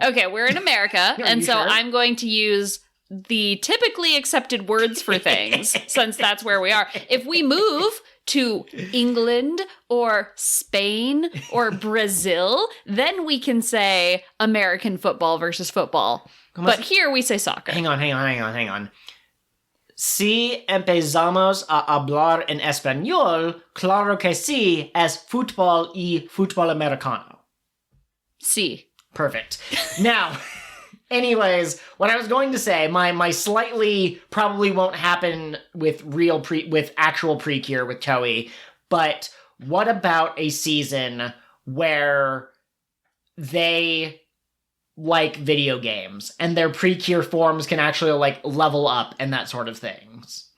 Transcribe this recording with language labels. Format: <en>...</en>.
<en>Okay, we're in America, and so sure? I'm going to use the typically accepted words for things, since that's where we are. If we move to England or Spain or Brazil, then we can say American football versus football. But here we say soccer. Hang on.</en> <es>Si empezamos a hablar en español, claro que sí, es fútbol y fútbol americano. Sí.</es> <en>Perfect. Now, anyways, what I was going to say, my slightly probably won't happen with with actual PreCure with Toei, but what about a season where they like video games and their PreCure forms can actually like level up and that sort of things?</en>